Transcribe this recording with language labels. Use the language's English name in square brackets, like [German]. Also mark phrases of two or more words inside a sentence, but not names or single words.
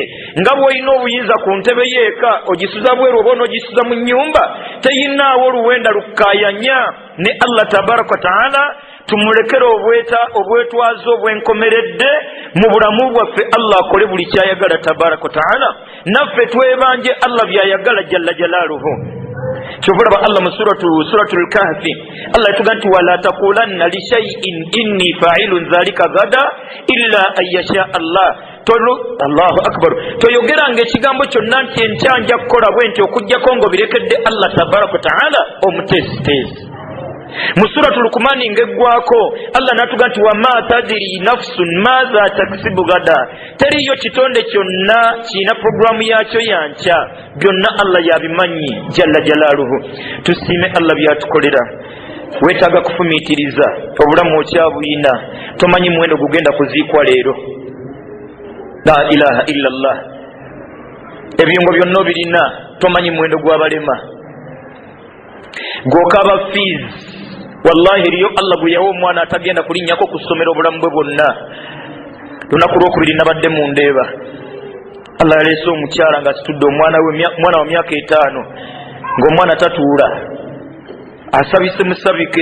[Ganda] Nga bw'olina obuyinza ku ntebe yeeka ogisuza bweru oba onogisuza mu nnyumba, teyinaawo oluwenda lukaayanya ne Allah [Arabic] تبارك وتعالى. [Ganda] Tumulekere obwetwazo obwenkomeredde mu bulamu bwaffe. Allah akole buli kyayagala [Arabic] تبارك وتعالى, [Ganda] naffe twebanje Allah byayagala [Arabic] جل جلاله. [Ganda] Kyobulaba Allah mu suratul kahfi Allah yatuga nti [Arabic] ولا تقولن لشيء إني فاعل ذلك غدا إلا أن يشاء الله. الله أكبر. [Ganda] Toyogeranga ekigambo kyonna nti enkyanja kukola bwe nti okujjako ng'obirekedde Allah [Arabic] تبارك وتعالى [Ganda] omutesitesi. Mu suratul Luqman ng'eggwako Allah n'atuga nti [Arabic] وما تدري نفس ماذا تكسب غدا. [Ganda] Teriyo kitonde kyonna kiina programu yaakyo yankya, byonna Allah yabimanyi [Arabic] جل جلاله. [Ganda] Tusiime Allah byatukolera. Weetaaga kufumiitiriza obulamu okyabuyina, tomanyi muwendo gugenda kuziikwa leero. [Arabic] لا إله إلا الله. [Ganda] Ebiyungo byonna obirina tomanyi muwendo gw'abalema. Gw'okaba fees, wallahi eriyo Allah gwe yawa omwana atagenda kulinnyako ku ssomero obulamu bwe bwonna. Lunaku lwokubiri nabadde mu Ndeeba, Allah yaleese omukyala ng'asitudde omwana wa myaka 5 ng'omwana tatuula, asabise musabike.